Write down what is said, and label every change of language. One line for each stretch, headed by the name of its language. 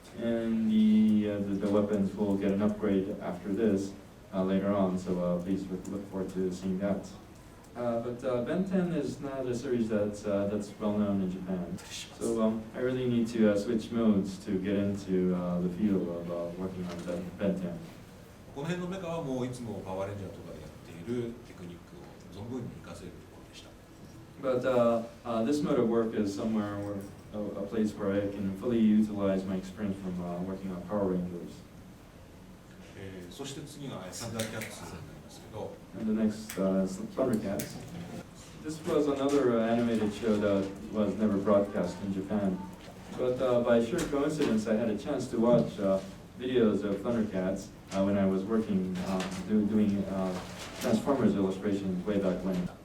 English: And the weapons will get an upgrade after this later on, so please look forward to seeing that. But Ben 10 is not a series that's well known in Japan, so I really need to switch modes to get into the feel of working on Ben 10.
Japanese: この辺のメカはもういつもパワーレンジャーとかでやっているテクニックを存分に活かせるところでした。
English: But this mode of work is somewhere where a place where I can fully utilize my experience from working on Power Rangers.
Japanese: そして次がサンダーキャッツになりますけど。
English: And the next is Thundercats. This was another animated show that was never broadcast in Japan. But by sheer coincidence, I had a chance to watch videos of Thundercats when I was working, doing Transformers illustrations way back when.